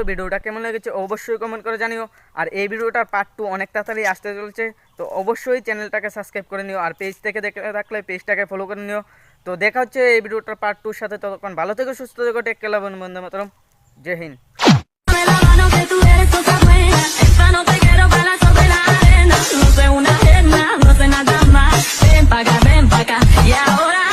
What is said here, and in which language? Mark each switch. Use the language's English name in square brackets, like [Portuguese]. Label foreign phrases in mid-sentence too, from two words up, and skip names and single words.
[Bangla] ভিডিওটা কেমন লেগেছে অবশ্যই কমেন্ট করে জানিও। আর এই ভিডিওটার পার্ট 2 অনেক তাড়াতাড়ি আসতে চলছে, তো অবশ্যই চ্যানেলটাকে সাবস্ক্রাইব করে নিও। আর পেজ থেকে দেখে থাকলে পেজটাকে ফলো করে নিও। তো দেখা হচ্ছে এই ভিডিওটার পার্ট 2 সাথে। ততক্ষণ ভালো থেকো, সুস্থ থেকো, [English] take care, [Bangla] বন্ধু মাতরম, [Hindi] जय हिन्द। [Spanish] No sé una pierna, no sé nada más. Ven pa' acá, y ahora